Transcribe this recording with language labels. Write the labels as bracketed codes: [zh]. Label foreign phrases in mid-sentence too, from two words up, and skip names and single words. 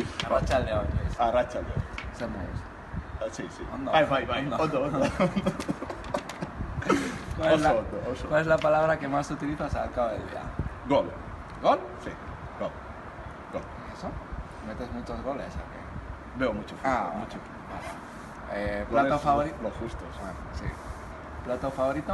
[eu] Arratsaldeon. Arratsaldeon. Zer moduz? [es] Sí. [eu] Ondo. Bai. Ondo. [es] ¿Cuál es la palabra que más utilizas al cabo del día? Gol. ¿Gol? Sí, gol. ¿Eso? ¿Metes muchos goles o qué? Veo mucho fútbol, mucho. Vale. ¿Plato Goles favorito? Los justos. Sí. ¿Plato favorito?